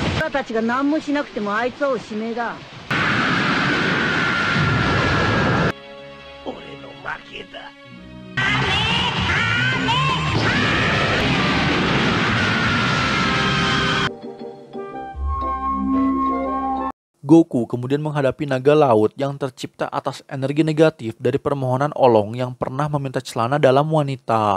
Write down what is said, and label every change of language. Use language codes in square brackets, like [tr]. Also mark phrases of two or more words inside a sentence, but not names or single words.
[ja] たちが何もしなくてもあいつはおしめだ。俺の負けだ。 [id] Goku kemudian menghadapi naga laut yang tercipta atas energi negatif dari permohonan Olong yang pernah meminta celana dalam wanita.